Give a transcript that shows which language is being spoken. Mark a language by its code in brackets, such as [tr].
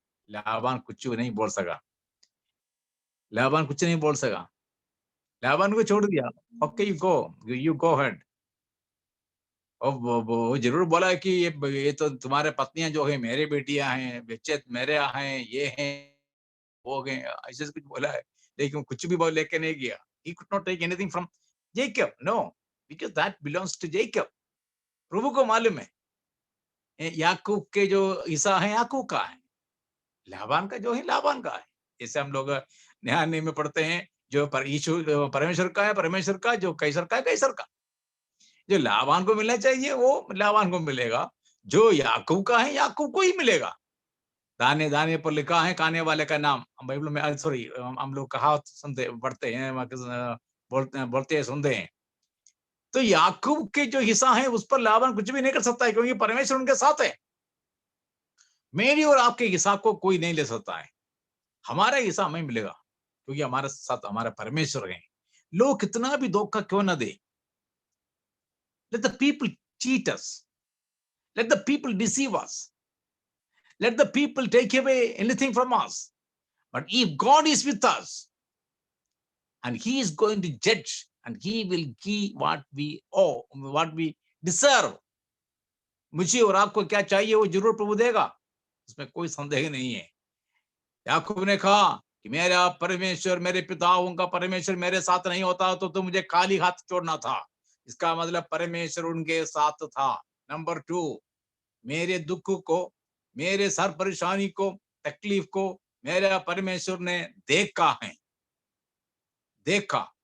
[hi] लाबान कुछ नहीं बोल सका, लाबान कुछ नहीं बोल सका, लाबान को छोड़ दिया। [en] Okay, you go ahead. [hi] और वो जरूर बोला कि ये तो तुम्हारे पत्नियां जो है मेरे बेटियां हैं, बच्चे मेरे हैं, ये हैं, वो गए, ऐसे कुछ बोला है। लेकिन कुछ भी लेके नहीं गया। [en] He could not take anything from Jacob, no, because that belongs to Jacob. [hi] प्रभु को मालूम है याकूब के जो हिस्सा है याकूब का है, लाबान का जो है लाबान का है। जैसे हम लोग न्याय में पढ़ते हैं, जो यीशु परमेश्वर का है परमेश्वर का, जो कैसर का है कैसर का। जो लाबान को मिलना चाहिए वो लाबान को मिलेगा, जो याकूब का है याकूब को ही मिलेगा। दाने दाने पर लिखा है खाने वाले का नाम, हम बाइबल में सॉरी हम लोग कहावत सुनते पढ़ते हैं, बोलते हैं सुनते हैं। तो याकूब के जो हिस्सा है उस पर लाबान कुछ भी नहीं कर सकता है, क्योंकि परमेश्वर उनके साथ है। मेरी और आपके हिस्सा को कोई नहीं ले सकता है, हमारा हिस्सा हमें मिलेगा, क्योंकि हमारे साथ हमारा परमेश्वर है। लोग कितना भी धोखा क्यों ना दे, [en] let the people cheat us, let the people deceive us, let the people take away anything from us, but if God is with us and he is going to judge and he will give what we owe, what we deserve, [hi] मुझे और आपको क्या चाहिए वो जरूर प्रभु देगा, उसमें कोई संदेह नहीं है। याकूब ने कहा कि मेरा परमेश्वर मेरे पिताओं का परमेश्वर मेरे साथ नहीं होता तो मुझे खाली हाथ छोड़ना था। इसका मतलब परमेश्वर उनके साथ था। नंबर 2, मेरे दुख को, मेरे सर परेशानी को, तकलीफ को मेरा परमेश्वर ने देखा है, देखा।